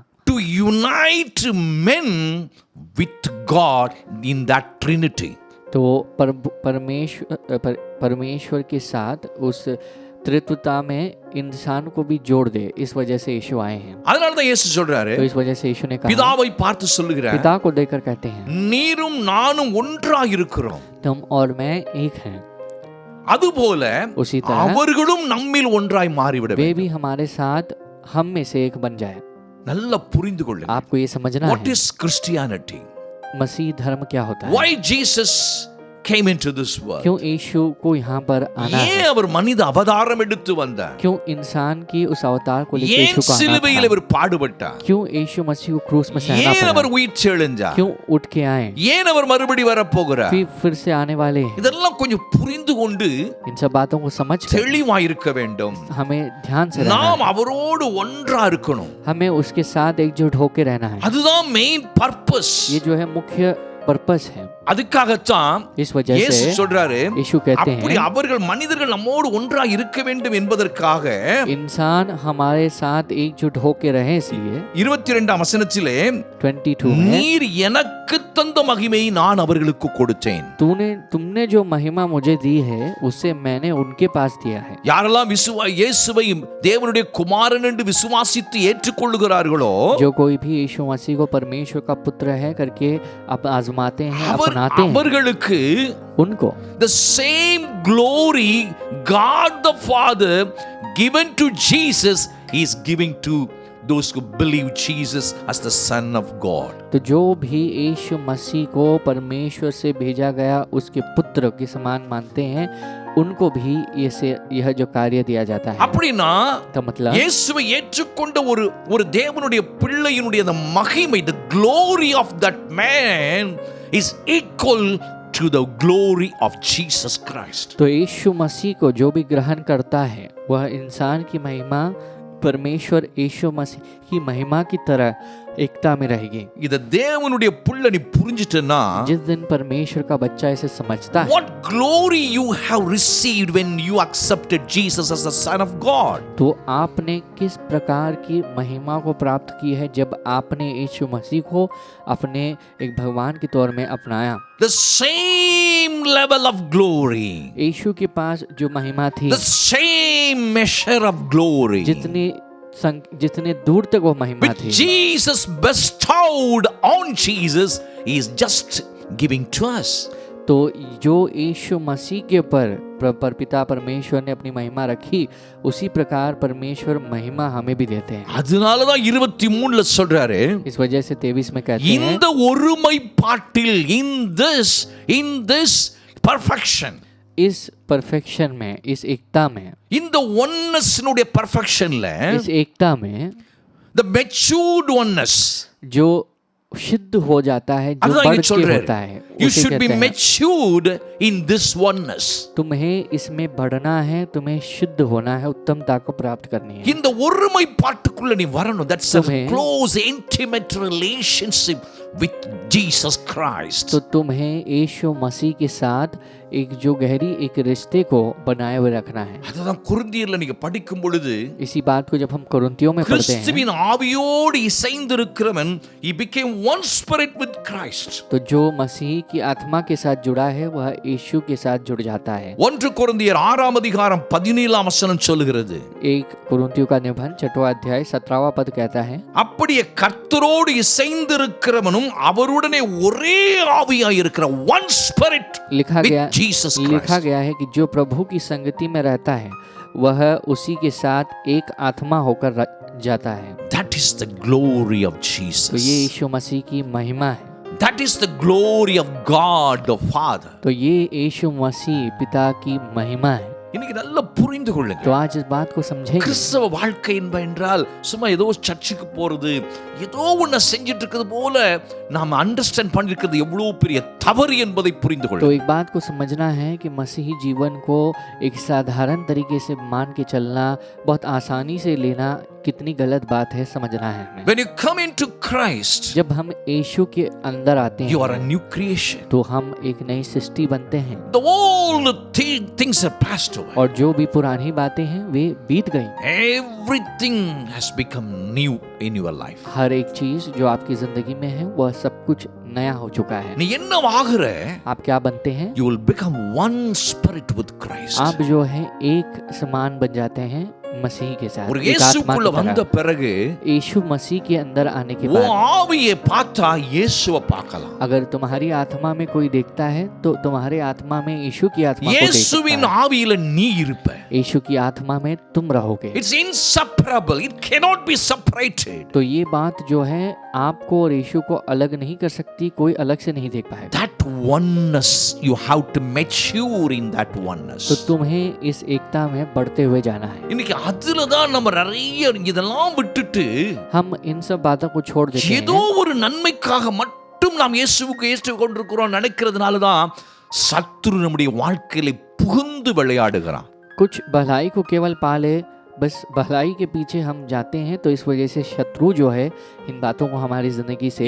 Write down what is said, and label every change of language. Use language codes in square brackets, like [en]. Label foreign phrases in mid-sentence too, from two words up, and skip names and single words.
[en] to unite men with God in that Trinity. [hi] तो परमेश्वर के साथ उस त्रित्वता में इंसान को भी जोड़ दे. इस वजह से यीशु आए हैं. [ta] அதனால தான் இயேசு சொல்றாரு, [hi] तो इस वजह से यीशु ने कहा, [ta] பிதாவை பார்த்து சொல்லுகிறார், [hi] पिता को देखकर कहते हैं, [ta] நீரும் நானும் ஒன்றாய் இருக்கிறோம். [hi] तुम और मैं एक हैं. [ta] அதுபோல [hi] उसी तरह [ta] அவர்களும் நம்மில் ஒன்றாய் மாறிவிட [hi] वे [ta] வேண்டும். [hi] भी हमारे साथ हम में से एक बन जाए. [ta] நல்லா புரிந்து கொள்ளுங்கள். [hi] आपको ये समझना [en] What [hi] है [en] is Christianity? [hi] मसीह धर्म क्या होता है, [en] Why Jesus came into this world? [hi] क्यों यीशु को यहाँ पर आना [ta] ஏன் [hi] है, [ta] அவர் மனித அவதாரம் எடுத்து வந்தார்? [hi] क्यों इंसान की उस अवतार को लेकर [ta] ஏன் [hi] यीशु को आना [ta] சிலுவையில் [hi] था, [ta] அவர் பாடுபட்டார்? [hi] क्यों यीशु मसीह को क्रूस में सहना [ta] ஏன் அவர் [hi] पड़ा, [ta] உயிர்த்தெழுந்தார்? [hi] क्यों उठ के आए, [ta] ஏன் அவர் மறுபடி வரப்போகிறார்? [hi] फिर से आने वाले हैं. [ta] இதெல்லாம் கொஞ்சம் புரிந்து கொண்டு [hi] इन सब बातों को समझ कर [ta] தெளிவாய் இருக்க வேண்டும். [hi] हमें ध्यान से रहना [ta] நாம் [hi] है. [ta] அவரோடு ஒன்றா இருக்கணும். [hi] हमें उसके साथ एकजुट होकर रहना है. [ta] அதுதான் [en] main purpose. [hi] ये जो है मुख्य पर्पस है. [ta] அதுக்காகத்தான் [hi] इस वजह [ta] இயேசு [hi] से [ta] சொல்றாரு, [hi] यीशु कहते [ta] அப்படி [hi] हैं, [ta] அவர்கள் மனிதர்கள் நம்மோடு ஒன்றா இருக்க வேண்டும் என்பதற்காக [hi] इंसान हमारे साथ एकजुट होकर रहे, इसलिए [ta] 22ஆம் வசனத்திலே [hi] 22 में, [ta] நீர் எனக்கு தந்த மகிமையை நான் அவர்களுக்கு கொடுத்தேன். [hi] तुमने जो महिमा मुझे दी है उससे मैंने उनके पास दिया है. [ta] யாரெல்லாம் இயேசுவை தேவனுடைய குமாரன் என்று விசுவாசித்து ஏற்றுக்கொள்ளுகிறார்களோ, [hi] जो कोई भी यीशु मसीह को परमेश्वर का पुत्र है करके अब आजमाते हैं, अपनाते हैं, [ta] அவர்களுக்கு [hi] उनको [en] the same glory God the Father given to Jesus is giving to those who believe Jesus as the Son of God. [hi] तो जो भी यीशु मसीह को परमेश्वर से भेजा गया उसके पुत्र के समान मानते हैं, उनको भी यह जो कार्य दिया जाता है. [ta] அப்படினா [hi] का मतलब [ta] இயேசுவை ஏற்றுக்கொண்ட ஒரு தேவனுடைய பிள்ளையினுடைய அந்த மகிமை, [en] the glory of that man is equal to the glory of Jesus Christ. [hi] तो यीशु मसीह को जो भी ग्रहण करता है वह इंसान की महिमा परमेश्वर यीशु मसीह की महिमा की तरह एकता में रहेगी. [ta] இத தேவனுடைய பிள்ளை நீ புரிஞ்சிட்டனா, [hi] जिस दिन परमेश्वर का बच्चा इसे समझता है, [en] what glory you have received when you accepted Jesus as the Son of God. [hi] तो आपने किस प्रकार की महिमा को प्राप्त की है जब आपने यीशु मसीह को अपने एक भगवान के तौर में अपनाया. [en] The same level of glory, [hi] यीशु के पास जो महिमा थी, [en] the same measure of glory [hi] जितने दूर तक वो महिमा [en] which [hi] थी, [en] Jesus bestowed on Jesus is just giving to us. [hi] तो जो यीशु मसीह के ऊपर पिता परमेश्वर ने अपनी महिमा रखी, उसी प्रकार परमेश्वर महिमा हमें भी देते हैं. [ta] அதனால தான் 23ல சொல்றாரு, [hi] इस वजह से 23 में कहते हैं, [ta] இந்த ஒருமைப்பாட்டில் [en] in this perfection, [hi] इस परफेक्शन में, इस एकता में, [ta] இந்த onenessனுடைய perfectionல [hi] इस एकता में [en] the matured oneness, [hi] जो सिद्ध हो जाता है, जो [ta] அதுதான் [hi] बढ़ [ta] இங்க [hi] के [ta] சொல்றாரு. [hi] होता है, [en] You [hi] उसे [en] should be [hi] कहते हैं, [en] matured in this oneness. [hi] तुम्हें इसमें बढ़ना है, तुम्हें शुद्ध होना है, उत्तमता को प्राप्त करनी है. [ta] இந்த ஒருமைப்பாட்டுக்குள்ள நீ வரணும். [en] That's a [hi] तुम्हें- [en] close intimate relationship with Jesus Christ. [hi] तो तुम्हें यीशु मसीह के साथ एक जो गहरी एक रिश्ते को बनाए हुए रखना है. [ta] அதுதான் கொரிந்தியர்ல நீங்க படிக்கும் பொழுது, [hi] इसी बात को जब हम कोरिन्थियों में पढ़ते हैं, [ta] கிறிஸ்துவின் ஆவியோடு இசைந்திருக்கிறவன் [en] he became one spirit with Christ. [hi] तो जो मसीह की आत्मा के साथ जुड़ा है वह यीशु के साथ जुड़ जाता है. [ta] 1 கொரிந்தியர் 6ஆம் அதிகாரம் 17ஆம் வசனம் சொல்லுகிறது, [hi] एक कोरिन्थियों का निबंध 6वां अध्याय 17वां पद कहता है, [ta] அப்படியே கர்த்தரோடு இசைந்திருக்கிறவனும் அவருடனே ஒரே ஆவியாய் இருக்கிற [en] one spirit [hi] लिखा [en] with [hi] गया [en] Jesus Christ. [hi] है कि जो प्रभु की संगति में रहता है वह उसी के साथ एक आत्मा होकर जाता है. [en] That is the glory of [hi] तो ये [en] Jesus. [hi] यीशु मसीह की महिमा है. [en] That is the glory of God the Father. [hi] तो ये यीशु मसीह पिता की महिमा है। [ta] இன்னைக்கு நல்லா புரிந்து [hi] तो [ta] கொள்ளுங்க. [hi] आज इस बात को समझेंगे। [ta] கிறிஸ்தவ வாழ்க்கை என்றால் சும்மா ஏதோ சர்ச்சுக்கு போறது, ஏதோ ஒண்ணு செஞ்சிட்டு இருக்கிறது போல நாம் அண்டர்ஸ்டாண்ட் பண்ணிருக்கிறது எவ்வளவு பெரிய தவறு என்பதை புரிந்து [hi] तो [ta] கொள்ளுங்க. [hi] एक बात को समझना है कि मसीही जीवन को एक साधारण तरीके से मान के चलना, बहुत आसानी से लेना कितनी गलत बात है, समझना है हमें। [en] When you come into Christ, [hi] जब हम यीशु के अंदर आते [en] you are a [hi] हैं [en] new creation. [hi] तो हम एक नई सृष्टि बनते हैं [en] The old things are passed away. [hi] और जो भी पुरानी बातें हैं वे बीत गई। [en] Everything has become new in your life. [hi] हर एक चीज जो आपकी जिंदगी में है वह सब कुछ नया हो चुका है। [ta] நீ என்ன ஆகுற? [hi] आप क्या बनते हैं? [en] You will become one spirit with Christ. [hi] आप जो है एक समान बन जाते हैं मसीह के साथ। [ta] ஒரு [hi] एक आत्मा [ta] இயேசுக்குள்ள [hi] की [ta] வந்த [hi] तरह। [ta] பிறகு [hi] यीशु मसीह के अंदर आने के [ta] உன் [hi] बाद [ta] ஆவியை பார்த்தா இயேசுவை பார்க்கலாம். [hi] अगर तुम्हारी आत्मा में कोई देखता है तो तुम्हारे आत्मा में यीशु की आत्मा को देख [ta] இயேசுவின் [hi] सकता है। [ta] ஆவியில நீ இருப்ப. [hi] यीशु की आत्मा में तुम रहोगे। [en] It's inseparable. It cannot be separated. [hi] तो ये बात जो है आपको और यीशु को अलग नहीं कर सकती, कोई अलग से नहीं देख पाएगा। [en] That oneness, you have to mature in that oneness. [hi] तो तुम्हें इस एकता में बढ़ते हुए जाना है। [ta] இன்னைக்கு அதுல தான் நம்ம நிறைய இதெல்லாம் விட்டுட்டு [hi] हम इन सब बातों को छोड़ देते [ta] ஏதோ [hi] हैं [ta] ஒரு நன்மைக்காக மட்டும் நாம் இயேசுவுக்கு ஏற்று கொண்டிருக்கிறோம் நினைக்கிறதுனால தான் சத்துரு நம்முடைய வாழ்க்கையில புகுந்து விளையாடுகிறான். [hi] कुछ भलाई को केवल पाले, बस भलाई के पीछे हम जाते हैं, तो इस वजह से शत्रु जो है इन बातों को हमारी जिंदगी से